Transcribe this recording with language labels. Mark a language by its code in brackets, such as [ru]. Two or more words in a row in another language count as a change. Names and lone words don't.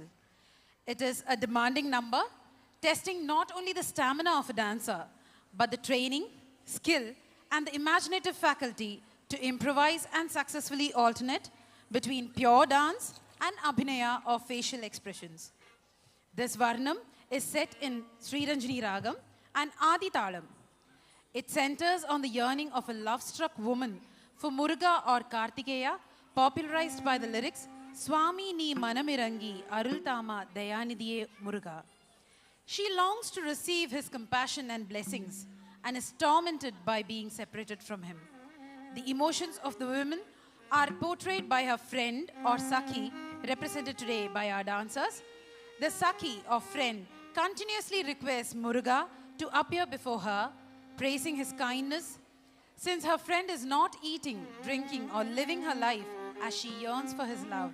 [en] It is a demanding number, testing not only the stamina of a dancer, but the training, skill, and the imaginative faculty to improvise and successfully alternate between pure dance and abhinaya or facial expressions. This Varnam is set in Sriranjani Ragam and Adi Talam. It centers on the yearning of a love-struck woman for Muruga or Kartikeya, popularized by the lyrics, [ta] சுவாமி நீ மனமிரங்கி அருள்தாமா தயாநிதியே முருகா. [en] She longs to receive his compassion and blessings and is tormented by being separated from him. The emotions of the women are portrayed by her friend or Sakhi, represented today by our dancers. The Sakhi or friend continuously requests Muruga to appear before her, praising his kindness, since her friend is not eating, drinking, or living her life as she yearns for his love.